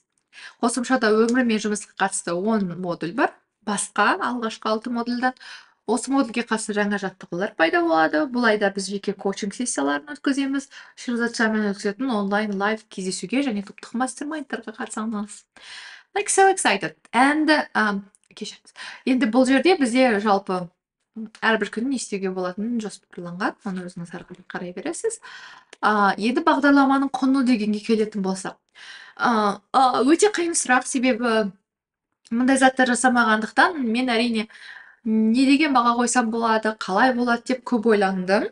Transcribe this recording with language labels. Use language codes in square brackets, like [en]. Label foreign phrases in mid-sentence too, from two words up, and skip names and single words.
[kk] Қосымшада өмірмен жұмысқа қатысты 10 модуль бар. Басқа алғашқы 6 модульдан осы модульге қатысты жаңа жаттығулар пайда болады. Бұл айда біз жеке коучинг сессияларын өткіземіз. Шерзат Шармен өткізетін [en] online live [kk] кездесуге және топтық мастер-майндтарға қатысамыз. [en] Like so excited. [kk] Енді бұл жерде бізде жалпы әрбір күні не істеуге болатынын жоспарланған, оны өзіңіз ары қарай қарай бересіз. Енді бағдарламаның құны дегенге келетін болсақ, өте қиын сұрақ, себебі мындай заттар жасамағандықтан мен әрине не деген баға қойсам болады, қалай болады деп көп ойландым.